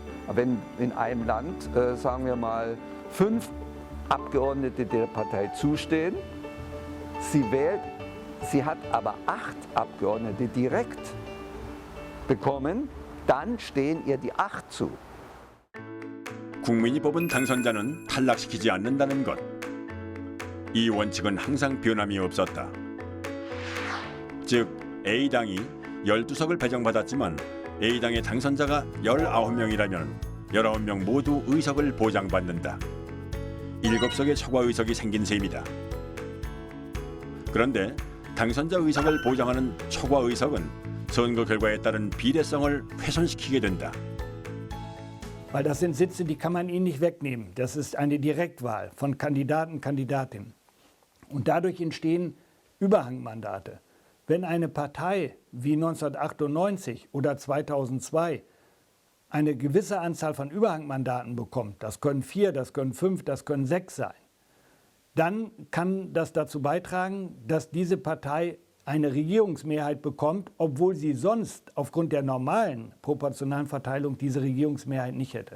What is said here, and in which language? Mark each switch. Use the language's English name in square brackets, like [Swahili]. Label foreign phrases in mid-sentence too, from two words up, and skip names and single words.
[German] Wenn in einem Land, sagen wir mal, 5 Abgeordnete der Partei zustehen, sie hat aber 8 Abgeordnete direkt bekommen, dann stehen ihr die 8 zu. [Korean] 국민이 뽑은 당선자는 탈락시키지 않는다는 것. 이 원칙은 항상 변함이 없었다. 즉 A당이 12석을 배정받았지만 A당의 당선자가 19명이라면 19명 모두 의석을 보장받는다. 7석의 초과 의석이 생긴 셈이다. 그런데 당선자 의석을 보장하는 초과 의석은 선거 결과에 따른 비례성을 훼손시키게 된다. [German] Weil das sind Sitze, die kann man ihnen nicht wegnehmen. Das ist eine Direktwahl von Kandidaten, Kandidatinnen. Und dadurch entstehen Überhangmandate. Wenn eine Partei wie 1998 oder 2002 eine gewisse Anzahl von Überhangmandaten bekommt, das können 4, das können 5, das können 6 sein, dann kann das dazu beitragen, dass diese Partei eine Regierungsmehrheit bekommt, obwohl sie sonst aufgrund der normalen proportionalen Verteilung diese Regierungsmehrheit nicht hätte.